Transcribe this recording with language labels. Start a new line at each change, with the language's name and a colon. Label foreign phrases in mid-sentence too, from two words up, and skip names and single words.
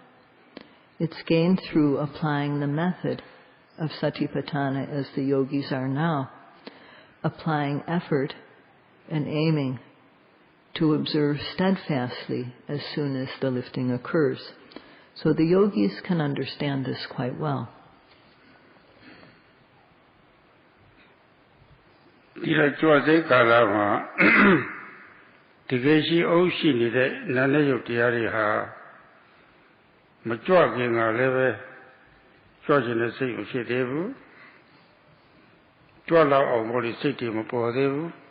English: It's gained through applying the method of Satipatthana as the yogis are now, applying effort and aiming to observe steadfastly as soon as the lifting occurs. So the yogis can understand this quite well.
Burmese: ဒီလိုကြွစိတ်ကာလမှာတကယ်ရှိအောင်ရှိနေတဲ့နာနဲ့ရုပ်တရားတွေဟာမကြွခင်ကလည်းပဲကြွခြင်းနဲ့စိတ်ကိုဖြစ်သေးဘူးကြွလောက်အောင်လို့စိတ်တွေမပေါ်သေးဘူး